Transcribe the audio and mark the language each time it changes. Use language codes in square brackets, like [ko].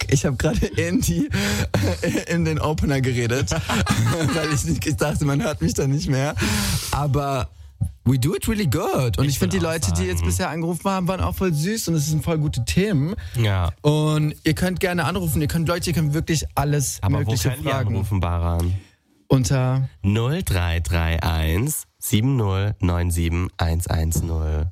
[de] Ich habe gerade in den Opener geredet, weil ich dachte, man hört mich da nicht mehr. Aber [en] we do it really good. [de] Und ich finde, die Leute, die jetzt bisher angerufen haben, waren auch voll süß und es sind voll gute Themen. Ja. Und ihr könnt gerne anrufen. Ihr könnt, Leute, ihr könnt wirklich alles Mögliche fragen. Aber wo können wir anrufen, Baran? Unter 0331 7097110.